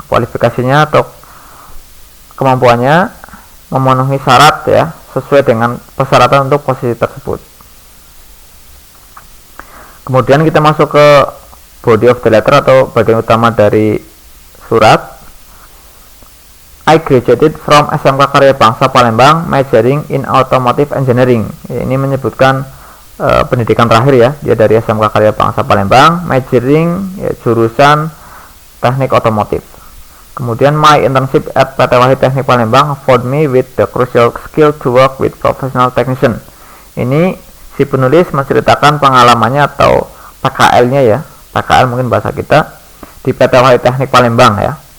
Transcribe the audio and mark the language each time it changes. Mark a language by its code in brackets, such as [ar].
[id] Kualifikasinya atau kemampuannya memenuhi syarat ya, sesuai dengan persyaratan untuk posisi tersebut. Kemudian kita masuk ke [en] body of the letter [id] atau bagian utama dari surat. [en] I graduated from SMK Karya Bangsa Palembang majoring in automotive engineering. [id] Ini menyebutkan pendidikan terakhir ya, dia dari SMK Karya Bangsa Palembang, majoring ya, jurusan teknik otomotif. Kemudian [en] my internship at PT Wahid Teknik Palembang afford me with the crucial skill to work with professional technician. [id] Ini si penulis menceritakan pengalamannya atau PKL-nya ya, PKL mungkin bahasa kita, di PT Wahid Teknik Palembang ya.